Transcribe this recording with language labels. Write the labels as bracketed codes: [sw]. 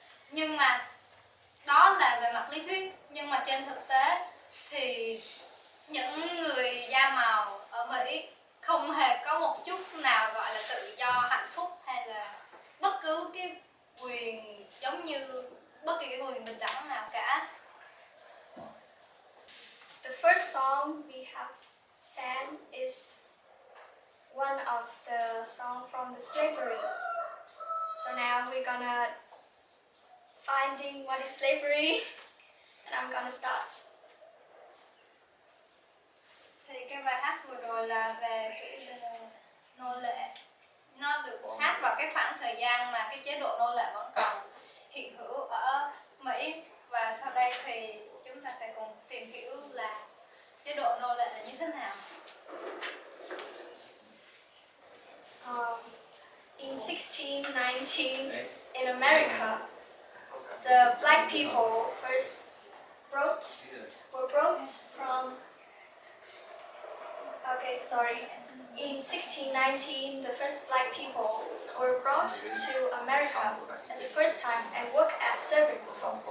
[vi] Nhưng mà đó là về mặt lý thuyết, nhưng mà trên thực tế thì những người da màu ở Mỹ không hề có một chút nào gọi là tự do, hạnh phúc hay là bất cứ cái quyền giống như bất kỳ cái quyền bình đẳng nào cả. [en] The first song we have sang is one of the songs from the slavery. So now we're gonna finding what is slavery, and I'm gonna start. [vi] Thì cái bài hát vừa rồi là về chủ đề nô lệ. Nó được hát vào cái khoảng thời gian mà cái chế độ nô lệ vẫn còn hiện hữu ở Mỹ. Và sau đây thì chúng ta sẽ cùng tìm hiểu là chế độ nô lệ là như thế nào. [en] In 1619, in America, the black people first were brought from. Okay, sorry. In 1619, the first black people were brought to America at the first time and worked as servants.